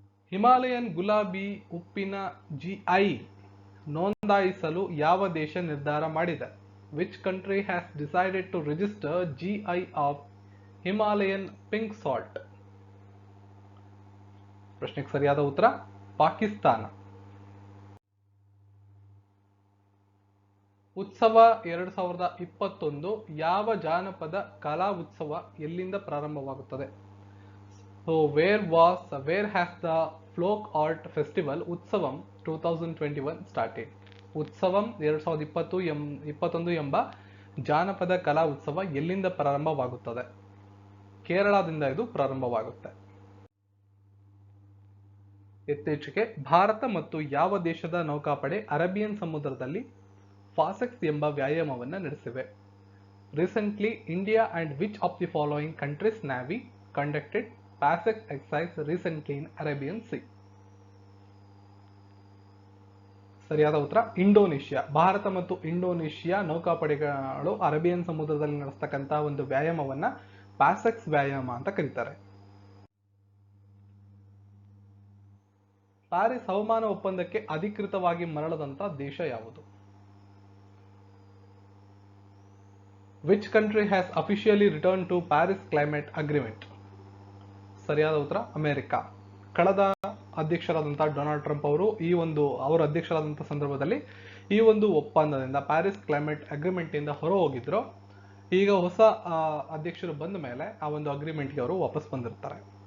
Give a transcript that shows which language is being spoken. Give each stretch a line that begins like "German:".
Kannada: Himalayan ಗುಲಾಬಿ ಉಪ್ಪಿನ GI ನೋಂದಾಯಿಸಲು ಯಾವ ದೇಶ ನಿರ್ಧಾರ ಮಾಡಿದೆ?
English: Which country has decided to register GI of Himalayan pink salt?
Kannada: ಪ್ರಶ್ನೆಗೆ ಸರಿಯಾದ ಉತ್ತರ ಪಾಕಿಸ್ತಾನ. ಉತ್ಸವ 2021 ಯಾವ ಜಾನಪದ ಕಲಾ ಉತ್ಸವ ಎಲ್ಲಿಂದ ಪ್ರಾರಂಭವಾಗುತ್ತದೆ?
English: So where has the folk art festival Utsavam 2021 started?
Kannada: ಉತ್ಸವಂ 2021 ಎಂಬ ಜಾನಪದ ಕಲಾ ಉತ್ಸವ ಎಲ್ಲಿಂದ ಪ್ರಾರಂಭವಾಗುತ್ತದೆ? ಕೇರಳದಿಂದ ಇದು ಪ್ರಾರಂಭವಾಗುತ್ತೆ. ಇತ್ತೀಚೆಗೆ ಭಾರತ ಮತ್ತು ಯಾವ ದೇಶದ ನೌಕಾಪಡೆ ಅರೇಬಿಯನ್ ಸಮುದ್ರದಲ್ಲಿ ಫಾಸೆಕ್ಸ್ ಎಂಬ ವ್ಯಾಯಾಮವನ್ನು ನಡೆಸಿವೆ?
English: Recently, India and which of the following countries' navy conducted PASEX exercise recently in Arabian Sea?
Kannada: ಸರಿಯಾದ ಉತ್ತರ ಇಂಡೋನೇಷ್ಯಾ. ಭಾರತ ಮತ್ತು ಇಂಡೋನೇಷ್ಯಾ ನೌಕಾಪಡೆಗಳು ಅರೇಬಿಯನ್ ಸಮುದ್ರದಲ್ಲಿ ನಡೆಸ್ತಕ್ಕಂಥ ಒಂದು ವ್ಯಾಯಾಮವನ್ನ ಪ್ಯಾಸೆಕ್ಸ್ ವ್ಯಾಯಾಮ ಅಂತ ಕರೀತಾರೆ. ಪ್ಯಾರಿಸ್ ಹವಾಮಾನ ಒಪ್ಪಂದಕ್ಕೆ ಅಧಿಕೃತವಾಗಿ ಮರಳದಂತ ದೇಶ ಯಾವುದು?
English: Which country has officially returned to Paris Climate Agreement?
Kannada: ಸರಿಯಾದ ಉತ್ತರ ಅಮೆರಿಕ. ಕಳೆದ ಅಧ್ಯಕ್ಷರಾದಂಥ ಡೊನಾಲ್ಡ್ ಟ್ರಂಪ್ ಅವರು ಅವರ ಅಧ್ಯಕ್ಷರಾದಂಥ ಸಂದರ್ಭದಲ್ಲಿ ಈ ಒಂದು ಒಪ್ಪಂದದಿಂದ ಪ್ಯಾರಿಸ್ ಕ್ಲೈಮೇಟ್ ಅಗ್ರಿಮೆಂಟ್ ಇಂದ ಹೊರ ಹೋಗಿದ್ರು. ಈಗ ಹೊಸ ಅಧ್ಯಕ್ಷರು ಬಂದ ಮೇಲೆ ಆ ಒಂದು ಅಗ್ರಿಮೆಂಟ್ಗೆ ಅವರು ವಾಪಸ್ ಬಂದಿರ್ತಾರೆ.